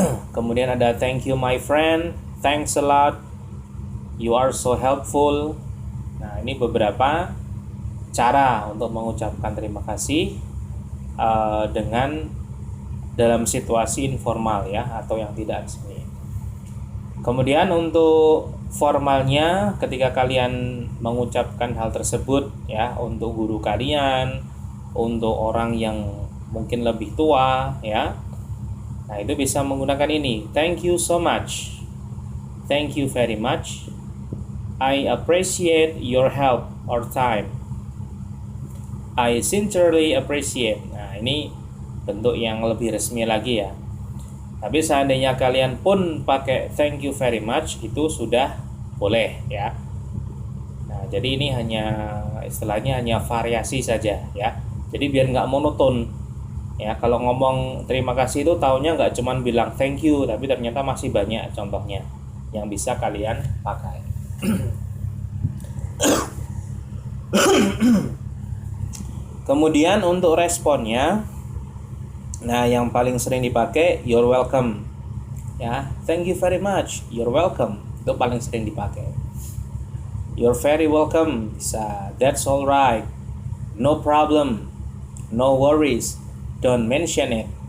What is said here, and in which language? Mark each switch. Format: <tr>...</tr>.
<id>Kemudian ada</id> <en>thank you my friend, thanks a lot, you are so helpful.</en> <id>Nah, ini beberapa cara untuk mengucapkan terima kasih dengan dalam situasi informal ya, atau yang tidak resmi. Kemudian untuk formalnya, ketika kalian mengucapkan hal tersebut ya, untuk guru kalian, untuk orang yang mungkin lebih tua ya, nah itu bisa menggunakan ini.</id> <en>Thank you so much, thank you very much, I appreciate your help or time, I sincerely appreciate.</en> <id>Nah ini bentuk yang lebih resmi lagi ya. Tapi seandainya kalian pun pakai</id> <en>thank you very much,</en> <id>itu sudah boleh ya. Nah jadi ini hanya istilahnya hanya variasi saja ya. Jadi biar nggak monoton ya. Kalau ngomong terima kasih itu taunya nggak cuman bilang</id> <en>thank you,</en> <id>tapi ternyata masih banyak contohnya yang bisa kalian pakai. Kemudian untuk responnya, nah yang paling sering dipakai</id> <en>you're welcome</en> <id>ya.</id> <en>Thank you very much, you're welcome,</en> <id>itu paling sering dipakai.</id> <en>You're very welcome bisa, that's alright, no problem, no worries, don't mention it.</en>